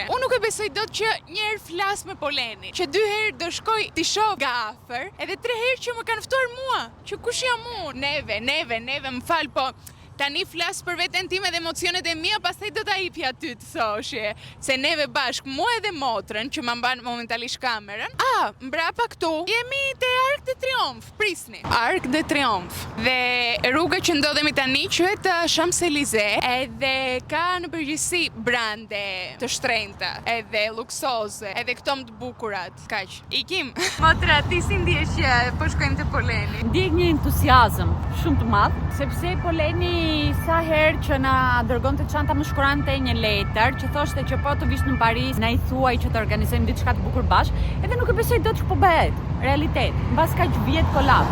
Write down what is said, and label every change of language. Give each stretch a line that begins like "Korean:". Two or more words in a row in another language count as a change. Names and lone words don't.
Albanian: Unë nuk e besoj dot që një herë flas me Polenin, që 2 herë do shkoj t'i shoh nga afër, edhe 3 herë që më kanë ftuar mua, që kush jam unë? Neve, më fal, po Tani flas për veten time dhe emocionet e mia, pastaj do ta hipja ty të thoshe se neve bashk, mua edhe motrën që më mban momentalisht kamerën. Mbrapa këtu jemi te Arc de Triomphe, prisni. Arc de Triomphe. Dhe rruga që ndodhemi tani quhet Champs-Élysées, edhe ka në përgjithësi brande të shtrenjta, edhe luksoze, edhe këto më të bukurat. Kaq. Ikim. Motra, ti si ndihesh që po shkojmë te Poleni? Ndjek një entuziazëm shumë të madh, sepse Poleni sa herë që na dërgonte çanta më shkurante një letër që thoshte që po të vish në Paris, na i thuaj që të organizojmë diçka të bukur bashk, edhe nuk e besoj dot që po bëhet realitet. Mbas kaq vjet kolab.